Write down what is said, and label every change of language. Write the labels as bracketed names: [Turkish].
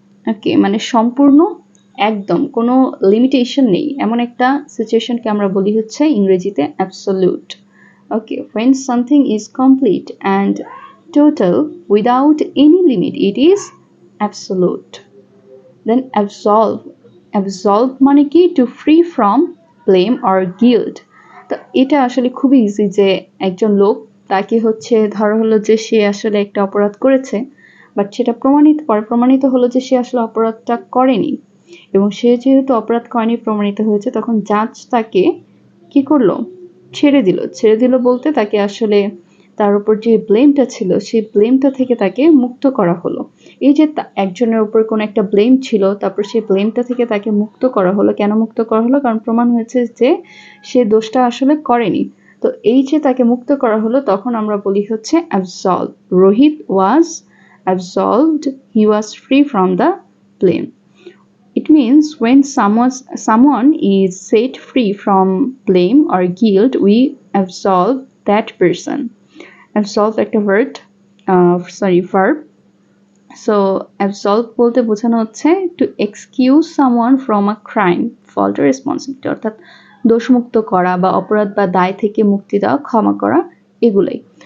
[Bangla] ওকে, মানে সম্পূর্ণ, একদম কোনো লিমিটেশন নেই, এমন একটা সিচুয়েশনকে আমরা বলি হচ্ছে ইংরেজিতে absolute. [English] Okay, when something is complete and total without any limit, it is absolute. Then absolve [Bangla] মানে কি [English] to free from blame or guilt। [Bangla] তো এটা আসলে খুবই ইজি, যে একজন লোক, তাকে হচ্ছে ধরা হলো যে সে আসলে একটা অপরাধ করেছে, বাট সেটা প্রমাণিত হলো যে সে আসলে অপরাধটা করেনি, এবং সে যেহেতু অপরাধ করেনি প্রমাণিত হয়েছে, তখন জাজ তাকে কি করলো, ছেড়ে দিল বলতে তাকে আসলে তার উপর যে ব্লেমটা ছিল সেই ব্লেমটা থেকে তাকে মুক্ত করা হলো। এই যে একজনের উপর কোনো একটা ব্লেম ছিল, তারপর সেই ব্লেমটা থেকে তাকে মুক্ত করা হলো। কেন মুক্ত করা হলো? কারণ প্রমাণ হয়েছে যে সে দোষটা আসলে করেনি। তো এই যে তাকে মুক্ত করা হলো, তখন আমরা বলি হচ্ছে অ্যাবসলভ। [English] Rohit was absolved, he was free from the blame. It means when someone is set free from blame or guilt, we absolve that person. Absolve [Bangla] একটা [English] verb. [Bangla] So absolve বলতে বোঝানো হচ্ছে [English] to excuse someone from a crime, fault or responsibility, [Bangla] অর্থাৎ দোষমুক্ত করা বা অপরাধ বা দায় থেকে মুক্তি দেওয়া, ক্ষমা করা, এগুলোই।